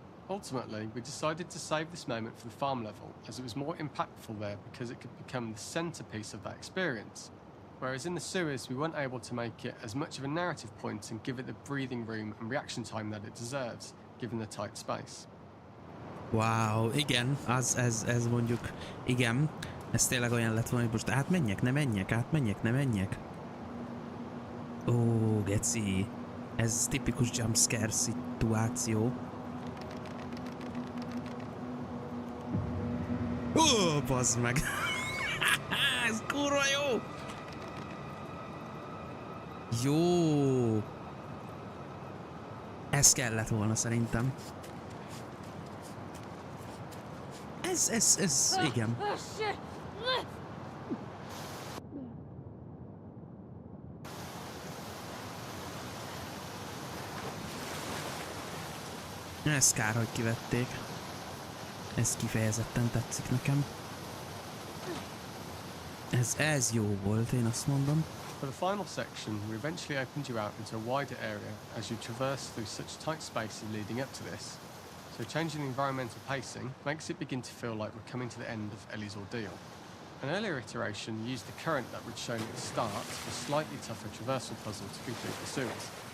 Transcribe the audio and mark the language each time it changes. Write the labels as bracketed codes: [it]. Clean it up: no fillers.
[en] Ultimately, we decided to save this moment for the farm level, as it was more impactful there because it could become the centerpiece of that experience. Whereas in the sewers, we weren't able to make it as much of a narrative point and give it the breathing room and reaction time that it deserves, given the tight space. [hu] Wow, igen, ez mondjuk, igen, ez tényleg olyan lett volna, hogy most átmenjek, ne menjek, átmenjek, ne menjek. Ó, geci, ez tipikus jumpscare szituáció. Ó, bazd meg! Ez kurva jó! Jó! Ez kellett volna szerintem. Ez, igen. [en] Oh shit! [hu] Ez kár, hogy kivették. Ez kifejezetten tetszik nekem. Ez jó volt, én azt mondom. [en] For the final section, we eventually opened you out into a wider area as you traverse through such tight spaces leading up to this. So changing the environmental pacing makes it begin to feel like we're coming to the end of Ellie's ordeal. An earlier iteration used the current that we'd shown at the start for a slightly tougher traversal puzzle to complete the sewers.